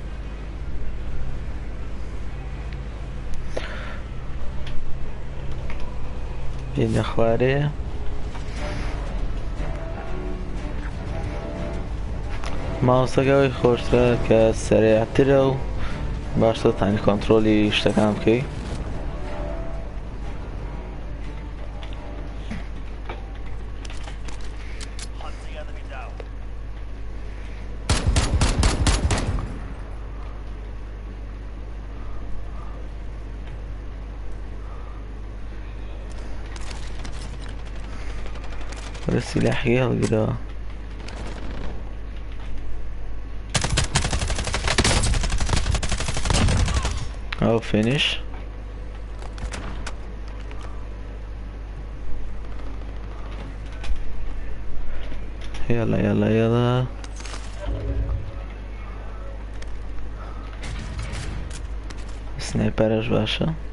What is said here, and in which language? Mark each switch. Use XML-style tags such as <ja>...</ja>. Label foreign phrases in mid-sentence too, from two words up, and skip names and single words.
<ckb>بین خواره ماوسەکەی خۆشترە کە سەرێعترە و باشتر تانی کۆنتڕۆلی شتەکان بکەی</ckb> <en>Hunt the enemy down.</en> <ckb>ولا سلاحی هەڵگرەوە ئەو فینیش</ckb> <ar>يلا يلا يلا</ar> <ckb>سنايبرش باشا</ckb>